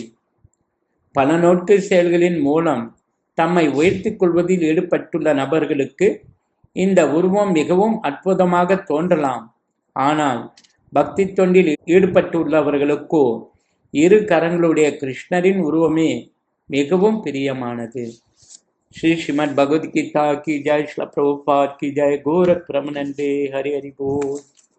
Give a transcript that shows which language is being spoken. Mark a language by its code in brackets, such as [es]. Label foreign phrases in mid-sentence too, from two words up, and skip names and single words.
[ta] பல நோட்டு செயல்களின் மூலம் தம்மை உயர்த்திக் கொள்வதில் ஈடுபட்டுள்ள நபர்களுக்கு இந்த உருவம் மிகவும் அற்புதமாக தோன்றலாம். ஆனால் பக்தி தொண்டில் ஈடுபட்டுள்ளவர்களுக்கோ இரு கரங்களுடைய கிருஷ்ணரின் உருவமே மிகவும் பிரியமானது. [hi] श्री श्रीमद् भगवद गीता की जय, श्री प्रभुपाद की जय, गोरख प्रमनंदे, हरि हरि बोल।